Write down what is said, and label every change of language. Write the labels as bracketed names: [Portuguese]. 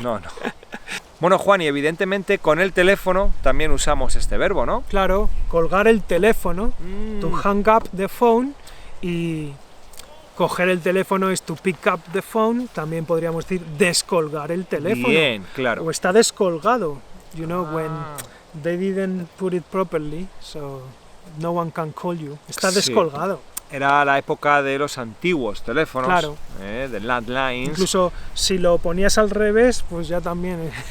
[Spanish] No, no. Bueno, Juan, y evidentemente con el teléfono también usamos este verbo, ¿no? Claro, colgar el teléfono, [English] to hang up the phone, [Spanish] y coger el teléfono es [English] to pick up the phone, [Spanish] también podríamos decir descolgar el teléfono. Bien, claro. O está descolgado, [English] you know, when they didn't put it properly, so no one can call you. [Spanish] Está Sí. descolgado. Era la época de los antiguos teléfonos, Claro. de landlines. Incluso si lo ponías al revés, pues ya también